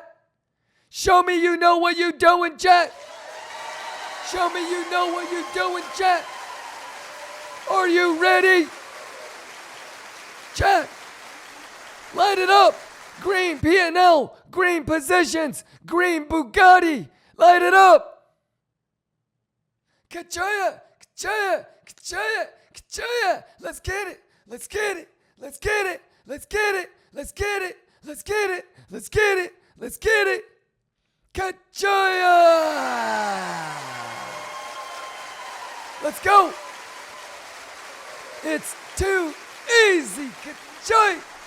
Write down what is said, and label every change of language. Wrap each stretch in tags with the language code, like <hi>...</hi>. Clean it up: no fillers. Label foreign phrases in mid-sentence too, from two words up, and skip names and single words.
<en>Show me you know what you're doing, chat. Show me you know what you're doing, chat. Are you ready? Chat. Light it up. Green P&L, green positions, green Bugatti. Light it up. Ka-choya, ka-choya, ka-choya, ka-choya. Let's get it. Let's get it. Let's get it. Let's get it. Let's get it. Let's get it. Let's get it. Let's get it. Ka-choya. Let's go. It's too easy. Ka-choy.</en>